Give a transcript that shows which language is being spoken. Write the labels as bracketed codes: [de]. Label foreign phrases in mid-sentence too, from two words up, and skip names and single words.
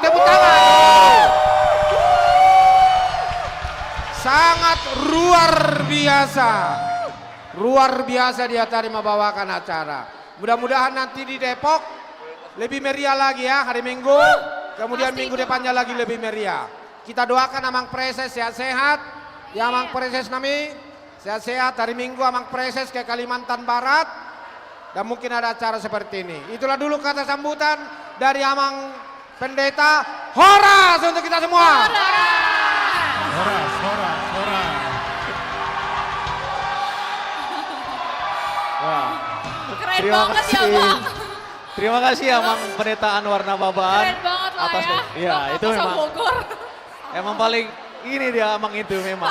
[id] Tepuk tangan. Sangat luar biasa. Luar biasa dia tadi membawakan acara. Mudah-mudahan nanti di Depok lebih meriah lagi ya hari Minggu. Kemudian minggu depannya lagi lebih meriah. Kita doakan Amang Preses sehat-sehat. Ya Amang Preses nami sehat-sehat. Hari Minggu Amang Preses ke Kalimantan Barat. Dan mungkin ada acara seperti ini. Itulah dulu kata sambutan dari Amang Pendeta. Horas untuk kita semua. Horas, horas, horas. Wah. Keren banget ya Bang. Terima kasih ya Mang Pendeta Anwar Nababan. Keren banget lah atas ya. Iya, Bang itu Kapasa memang. Bogor. Emang paling ini dia Mang itu memang.